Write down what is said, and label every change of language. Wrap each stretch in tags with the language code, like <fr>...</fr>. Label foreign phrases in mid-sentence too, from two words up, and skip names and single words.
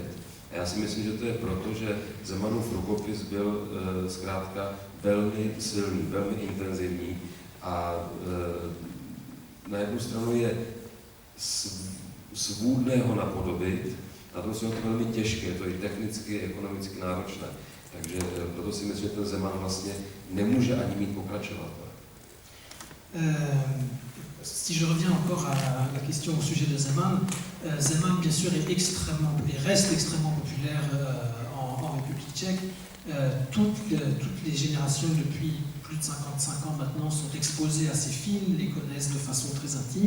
<cs>A já si myslím, že to je proto, že Zemanův rukopis byl zkrátka velmi silný, velmi intenzivní a na jednu stranu je svůdné ho napodobit, na druhou stranu je to velmi těžké, je to i technicky, ekonomicky náročné. Takže proto si myslím, že ten Zeman vlastně nemůže ani mít pokračovatele.</cs> <fr>Si je reviens encore à la question au sujet de Zeman, Zeman bien sûr est reste extrêmement populaire en République tchèque. Toutes les générations depuis plus de 55 ans maintenant sont exposées à ces films, les connaissent de façon très intime.</fr>